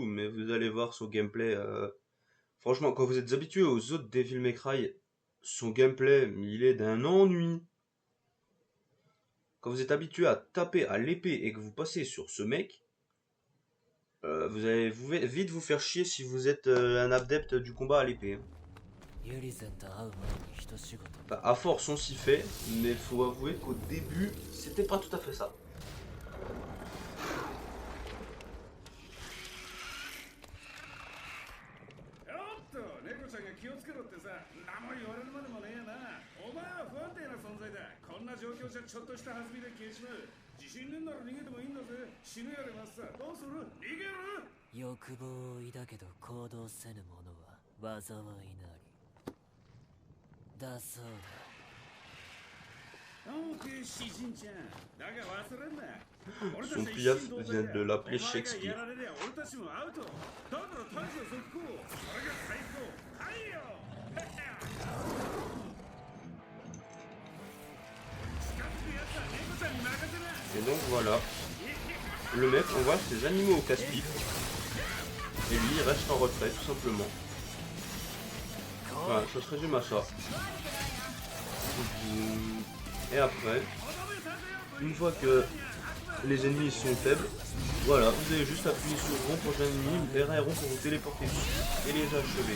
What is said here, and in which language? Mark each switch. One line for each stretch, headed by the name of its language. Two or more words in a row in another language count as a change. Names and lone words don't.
French: Mais vous allez voir son gameplay... Franchement, quand vous êtes habitué aux autres Devil May Cry, son gameplay, il est d'un ennui. Quand vous êtes habitué à taper à l'épée et que vous passez sur ce mec, vous allez vite vous faire chier si vous êtes un adepte du combat à l'épée. Hein.
Japanese: ユリゼンと会う前に一仕事。
French: Bah, à force on s'y fait, mais faut avouer qu'au début, c'était pas tout à fait ça.
Japanese: おっと、猫ちゃんが気をつけろってさ、何も言われるまでもねえやな。お前は不安定な存在だ。こんな状況じゃちょっとした弾みで消えちまう。自信ねえなら逃げてもいいんだぜ。死ぬやれますさ。どうする？逃げる？欲望を抱けど行動せぬ者は災いなり。だそうだ。 Ok, 詩人ちゃん。だが忘れんな。
French: Son piaf vient de l'appeler Shakespeare.
Japanese: お前がやられりゃ俺たちもアウト。だから大将続行。それが最高。はいよ。近づくやつは猫ちゃんに任せな。
French: Et donc voilà, le mec envoie ses animaux au casse-pipe. Et lui il reste en retrait tout simplement. Voilà, ça se résume à ça. Et après, une fois que les ennemis sont faibles, voilà, vous avez juste appuyé sur rond pour les ennemis, R et rond pour vous téléporter dessus et les achever.